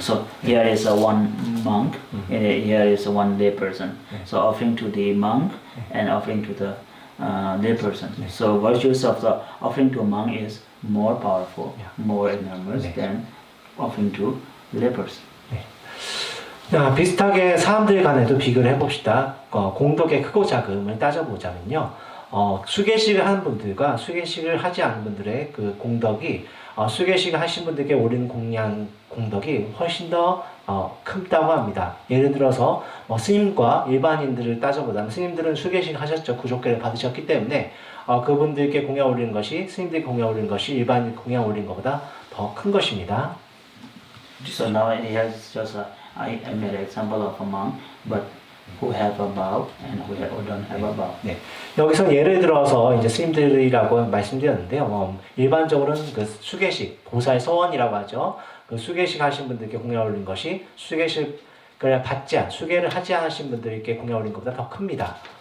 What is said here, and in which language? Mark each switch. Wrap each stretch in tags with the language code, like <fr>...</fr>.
<en>So here is a one monk, here is a one lay person. So offering to the monk and offering to the lay person. So virtues of the offering to a monk is more powerful, more enormous than offering to lay person.</en> <ko>자, 비슷하게 사람들 간에도 비교를 해봅시다. 공덕의 크고 작음을 따져보자면요. 수계식을 하는 분들과 수계식을 하지 않은 분들의 그 공덕이 수계식을 하신 분들께 오른 공덕이 훨씬 더 크다고 합니다. 예를 들어서 스님과 일반인들을 따져보자면 스님들은 수계식 하셨죠. 구족계를 받으셨기 때문에 그분들께 공양 올리는 것이 스님들께 공양 올리는 것이 일반인 공양 올리는 것보다 더 큰 것입니다.</ko> <en>So now here is just I made an example of a monk, but who have a vow and who don't have a vow.</en> <ko>네. 여기서 예를 들어서 이제 스님들이라고 말씀드렸는데요. 일반적으로는 그 수계식, 보살 서원이라고 하죠. 그 수계식 하신 분들께 공양 올린 것이 수계식을 받지 않, 수계를 하지 않으신 분들께 공양 올린 것보다 더 큽니다.</ko>